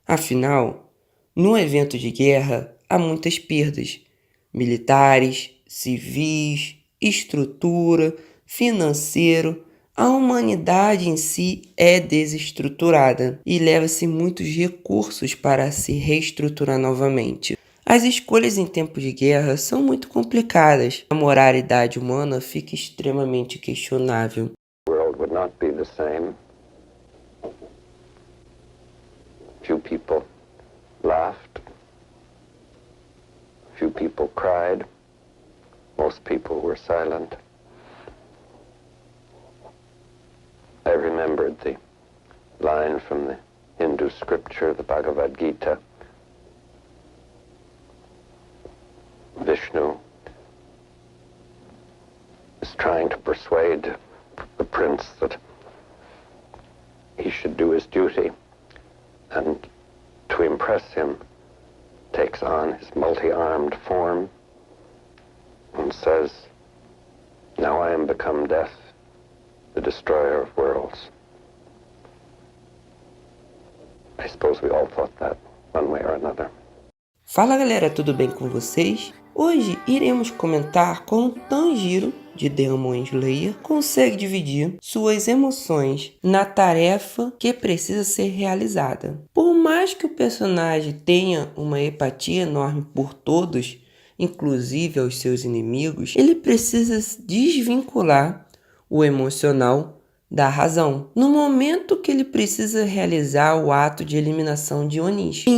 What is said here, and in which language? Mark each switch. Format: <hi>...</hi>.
<pt>Afinal, no evento de guerra há muitas perdas militares, civis, estrutura, financeiro. A humanidade em si é desestruturada e leva-se muitos recursos para se reestruturar novamente. As escolhas em tempo de guerra são muito complicadas. A moralidade humana fica extremamente questionável.</pt> <en>The world would not be the same. Few people laughed. Few people cried. Most people were silent. I remembered the line from the Hindu scripture, the Bhagavad Gita. Vishnu is trying to persuade the prince that he should do his duty, and to impress him takes on his multi-armed form and says, "Now I am become death, the destroyer of worlds." I suppose we all thought that one way or another.</en> <pt>Fala galera, tudo bem com vocês? Hoje iremos comentar como Tanjiro, de Demon Slayer, consegue dividir suas emoções na tarefa que precisa ser realizada. Por mais que o personagem tenha uma empatia enorme por todos, inclusive aos seus inimigos, ele precisa desvincular o emocional da razão, no momento que ele precisa realizar o ato de eliminação de Onishi.</pt>